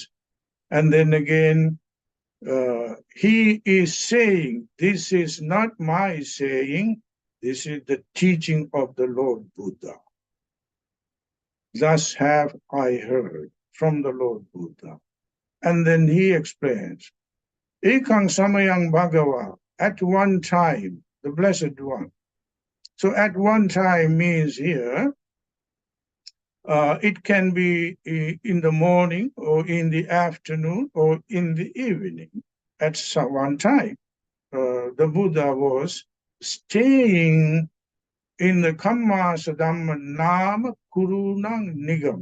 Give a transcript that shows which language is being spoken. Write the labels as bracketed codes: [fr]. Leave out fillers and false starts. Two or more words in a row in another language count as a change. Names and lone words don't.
[en] And then again, he is saying, this is not my saying, this is the teaching of the Lord Buddha. Thus have I heard from the Lord Buddha. And then he explains, [pi] Ekang samayang bhagava, [en] at one time, the Blessed One. So at one time means here, it can be in the morning or in the afternoon or in the evening. [pi] At some one time, the Buddha was staying in the Kammasadhamma Nama Kurunang Nigam.